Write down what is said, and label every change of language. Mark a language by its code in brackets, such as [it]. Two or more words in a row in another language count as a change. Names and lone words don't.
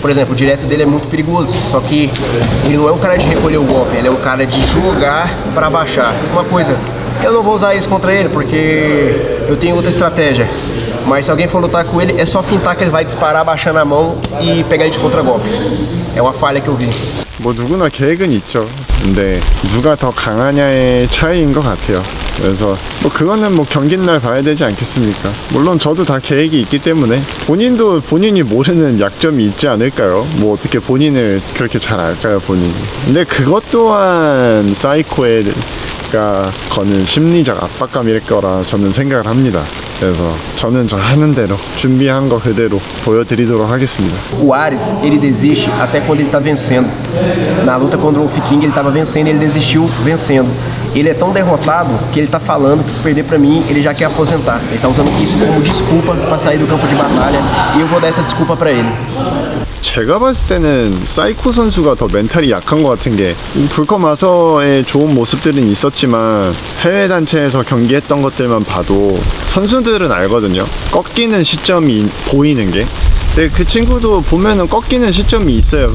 [pt] Por exemplo, o direto dele é muito perigoso. Só que ele não é um cara de recolher o golpe, ele é um cara de jogar pra baixar. Uma coisa, eu não vou usar isso contra ele porque eu tenho outra estratégia. Mas se alguém for lutar com ele, é só fintar que ele vai disparar, baixando a mão e pegar ele de contra-golpe. É uma falha que eu vi. [ko] 뭐 누구나 계획은 있죠. 근데 누가 더 강하냐의 차이인 것 같아요. 그래서 뭐 그거는 뭐 경기 날 봐야 되지 않겠습니까? 물론 저도 다 계획이 있기 때문에 본인도 본인이 모르는 약점이 있지 않을까요? 뭐 어떻게 본인을 그렇게 잘 알까요, 본인이? 근데 그것 또한 사이코가 거는 심리적 압박감일 거라 저는 생각을 합니다. 그래서 저는 저 하는 대로 준비한 거 그대로 보여드리도록 하겠습니다. [pt] O Ares, ele desiste até quando ele tá vencendo. Na luta contra o Wolf King, ele tava vencendo e ele desistiu vencendo. Ele é tão derrotado que ele tá falando que se perder pra mim, ele já quer aposentar. Ele tá usando isso como desculpa pra sair do campo de batalha e eu vou dar essa desculpa pra ele. [ko] 제가 봤을 때는 사이코 선수가 더 멘탈이 약한 것 같은 게 불컴 와서의 좋은 모습들은 있었지만 해외 단체에서 경기했던 것들만 봐도 선수들은 알거든요. 꺾이는 시점이 보이는 게. 근데 그 친구도 보면은 꺾이는 시점이 있어요.